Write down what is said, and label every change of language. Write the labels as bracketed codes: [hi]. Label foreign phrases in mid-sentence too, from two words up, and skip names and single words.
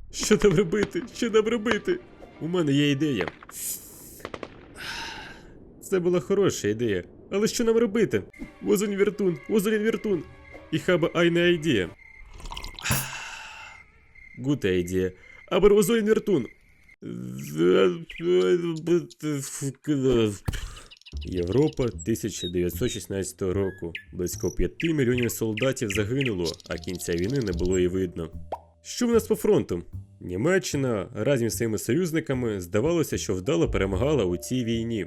[uk] Що нам робити? Що нам робити? У мене є ідея. Це була хороша ідея. Але що нам робити? Возунь вертун, возунь вертун. [de] Ich habe eine Idee. Gute Idee. Aber wo soll Вертун? [uk] Європа 1916 року. Близько 5 мільйонів солдатів загинуло, а кінця війни не було і видно. Що в нас по фронту? Німеччина разом з своїми союзниками здавалося, що вдало перемагала у цій війні.